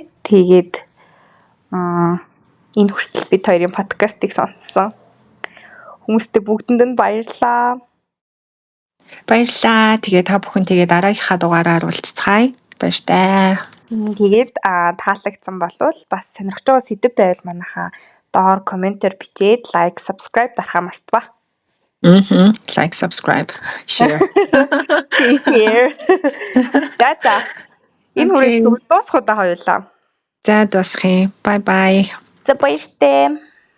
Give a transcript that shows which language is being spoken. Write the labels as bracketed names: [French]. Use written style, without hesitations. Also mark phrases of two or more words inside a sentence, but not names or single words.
[Mongolian] Тэгээд энэ хүртэл бид хоёрын подкастыг сонссон хүмүүстээ бүгдэнд нь баярлалаа. Баярлалаа. Тэгээ та бүхэн тэгээ дараагийнхаа дугаараар уулзцгаая. Баяртай. Тэгээд таалагдсан болвол бас сонирхож байгаа сэдв байвал манайхаа доор комментээр бичээд [English] like, subscribe [Mongolian] дарахаа мартава. [English] Like, subscribe, share. Share. [Mongolian] За. Энэ хүрээлэн дуусах удаа хоёулаа. За дуусхий. [English] Bye bye. [Mongolian] За баяртай.